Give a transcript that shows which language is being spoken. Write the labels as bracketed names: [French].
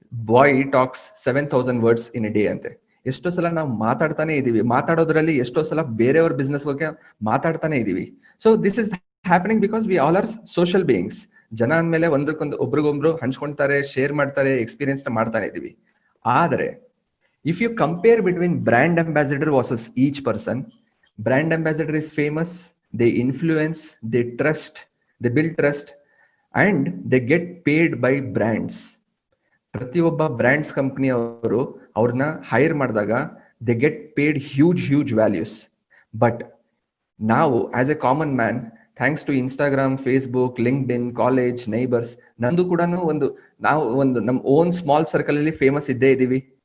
[English] boy talks 7,000 words in a day [Kannada] ಅಂತೆ. ಎಷ್ಟೋ ಸಲ ನಾವು ಮಾತಾಡ್ತಾನೆ ಇದೀವಿ, ಮಾತಾಡೋದ್ರಲ್ಲಿ ಎಷ್ಟೋ ಸಲ ಬೇರೆಯವ್ರ ಬಿಸ್ನೆಸ್ ಬಗ್ಗೆ ಮಾತಾಡ್ತಾನೆ ಇದೀವಿ. [English] So this is happening because we all are social beings. [Kannada] ಜನ ಅಂದ್ಮೇಲೆ ಒಂದಕ್ಕೊಂದು ಒಬ್ರಿಗೊಬ್ರು ಹಂಚ್ಕೊಳ್ತಾರೆ, ಶೇರ್ ಮಾಡ್ತಾರೆ, ಎಕ್ಸ್ಪೀರಿಯನ್ಸ್ ನ ಮಾಡ್ತಾನೆ ಇದೀವಿ. [English] ಆದ್ರೆ if you compare between brand ambassador versus each person, brand ambassador is famous, they influence, they trust, they build trust, and they get paid by brands. [Kannada] ಪ್ರತಿಯೊಬ್ಬ ಬ್ರ್ಯಾಂಡ್ಸ್ ಕಂಪನಿ ಅವರು ಅವ್ರನ್ನ ಹೈರ್ ಮಾಡಿದಾಗ [English] They get paid huge values. [Kannada] But ನಾವು [English] as a common man, [Kannada] thanks to Instagram, Facebook, linked in, college, neighbours, ನಂದು ಕೂಡ ನಾವು ನಮ್ಮ own small circle ಅಲ್ಲಿ ಫೇಮಸ್ ಇದ್ದೇ ಇದೀವಿ.